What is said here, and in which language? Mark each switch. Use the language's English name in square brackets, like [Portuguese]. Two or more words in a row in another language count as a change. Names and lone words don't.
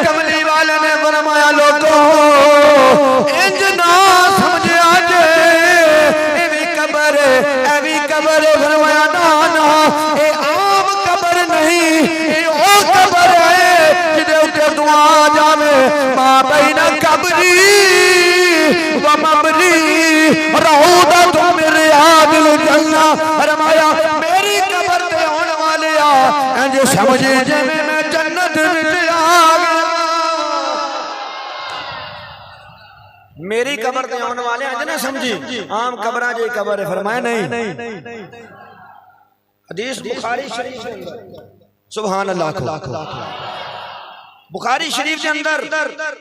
[Punjabi] کملی والے نے فرمایا لوگوں انج نا سمجھیا جے ایوی قبر فرمایا نا اے عام قبر نہیں اے او قبر ہے جدے اُتے دعا جاوے [Arabic] ما بين قبري ومنبري روضة من رياض الجنة [Punjabi] فرمایا میری قبر تے ہونے والے آ انج سمجھے جویں میں جنت وچ آ گیا میری قبر تے ہونے والے انج نا سمجھی عام قبراں جے قبر ہے فرمایا نہیں حدیث بخاری شریف کے اندر [Arabic] سبحان الله [Punjabi] بخاری شریف کے اندر